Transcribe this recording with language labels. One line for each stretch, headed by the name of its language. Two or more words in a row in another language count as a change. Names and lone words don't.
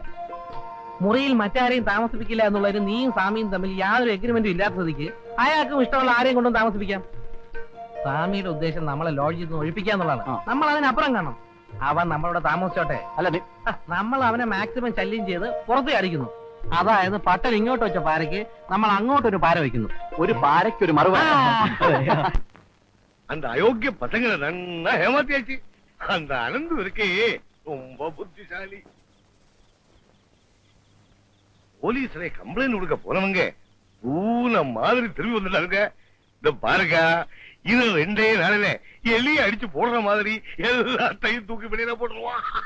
Malayalam: മുറിയിൽ മറ്റാരെയും താമസിപ്പിക്കില്ല എന്നുള്ളൊരു നീയും സ്വാമിയും തമ്മിൽ യാതൊരു എഗ്രിമെന്റും ഇല്ലാത്ത സ്ഥിതിക്ക് അയാൾക്കും ഇഷ്ടമുള്ള ആരെയും കൊണ്ടും താമസിപ്പിക്കാം. സ്വാമിയുടെ ഉദ്ദേശം നമ്മളെ ലോഡ്ജിൽ നിന്ന് ഒഴിപ്പിക്കാന്നുള്ളതാണ്. നമ്മൾ അതിനപ്പുറം കാണണം. അവൻ നമ്മളോട് താമസിച്ചോട്ടെ. അല്ല, നമ്മൾ അവനെ മാക്സിമം ശല്യം ചെയ്ത് പുറത്ത് അടിക്കുന്നു. അതായത് പട്ടൽ ഇങ്ങോട്ട് വെച്ച പാരയ്ക്ക് നമ്മൾ അങ്ങോട്ടൊരു പാര വയ്ക്കുന്നു. ഒരു പാരയ്ക്കൊരു മറുപടി.
Tamil: அந்த அயோக்கிய பசங்களை நன்னா ஏமாத்தியாச்சு. அந்த அனந்து இருக்கே ரொம்ப புத்திசாலி. போலீஸ்ல கம்ப்ளைண்ட் கொடுக்க போனவங்க பூன மாதிரி திரும்பி வந்துட்டாருங்க. இந்த பாருங்க, இது 2 நாளில எலியை அடிச்சு போடுற மாதிரி எல்லாத்தையும் தூக்கி வெளியில போட்டுருவான்.